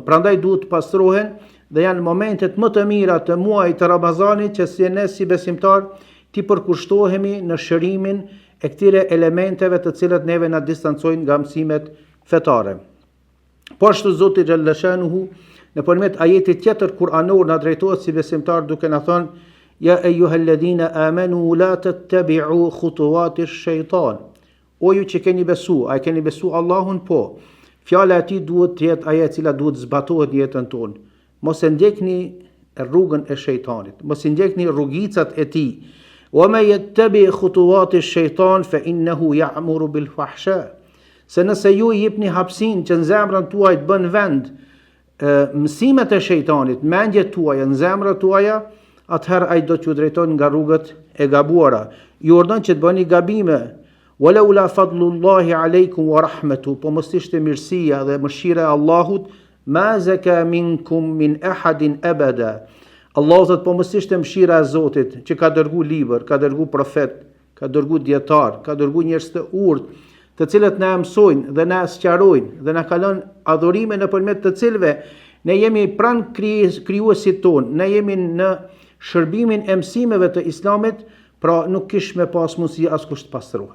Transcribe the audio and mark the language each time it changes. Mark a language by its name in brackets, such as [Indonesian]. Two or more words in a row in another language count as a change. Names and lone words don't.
[Albanian] Prandaj duhet të pastrohen dhe janë momentet më të mira të muajit të Ramazanit që si ne si besimtar ti përkushtohemi në shërimin e këtyre elementeve të cilët neve na distancojnë nga mësimet fetare. Po ashtu Zoti xhallashanuhu nëpërmjet ajetit tjetër kuranor na drejtohet si besimtar duke na thënë: [Arabic] يا أيها الذين آمنوا لا تتبعوا خطوات الشيطان. [Albanian] O ju që keni besu, a keni besu Allahun? Po. Fjala e tij duhet të jetë ajo e cila duhet zbatohet në jetën tonë. Mos e ndjekni rrugën e shejtanit, mos i ndjekni rrugicat e tij. [Arabic] وما يتبع خطوات الشيطان فإنه يأمر بالفحشاء. [Albanian] Se nëse ju i jepni hapsin që në zemrën tuaj të bën vend mësimet e shejtanit, mendjet tuaja, në zemrat tuaja, atëherë ai do t'ju drejton nga rrugët e gabuara. Ju urdhon që të bëni gabime. [Arabic] ولولا فضل الله عليكم ورحمته, [Albanian] po mos ishte mirësia dhe mëshira e Allahut, [Arabic] ما زكى منكم من أحد أبدا. [Albanian] Allahu thot, po mos ishte mëshira e Zotit që ka dërgu libër, ka dërgu profet, ka dërgu dietar, ka dërgu njerëz të urtë, të cilët na mësojnë dhe na sqarojnë dhe na kalon adhurime nëpërmjet të cilëve ne jemi pranë krijuesit ton, ne jemi në shërbimin e mësimeve të Islamit, pra nuk kish me pas mundësi askush të pastrohet.